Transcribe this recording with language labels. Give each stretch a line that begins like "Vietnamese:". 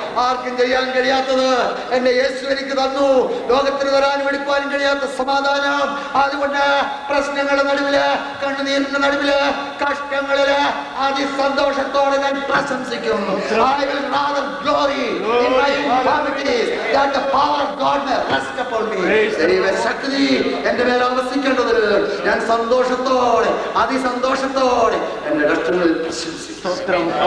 Malayalam: ആർക്കും ചെയ്യാൻ കഴിയാത്തത് എന്റെ യേശു എനിക്ക് തന്നു. ലോകത്തിന് തരാനും എടുക്കാനും കഴിയാത്ത സമാധാനം. അതുകൊണ്ട് പ്രശ്നങ്ങളുടെ നടുവില്, കണ്ണുനീരിന്റെ നടുവില്, കഷ്ടങ്ങളില് അതിസന്തോഷത്തോടെ ഞാൻ പ്രശംസിക്കും.
English: I will rather glory in my infirmities that the power of God may rest upon me.
Malayalam: ദൈവശക്തി എന്റെ മേൽ ആവസിക്കേണ്ടതിന് ഞാൻ സന്തോഷത്തോടെ, അതിസന്തോഷത്തോടെ എന്റെ കഷ്ടങ്ങളിൽ പ്രശംസിക്കും.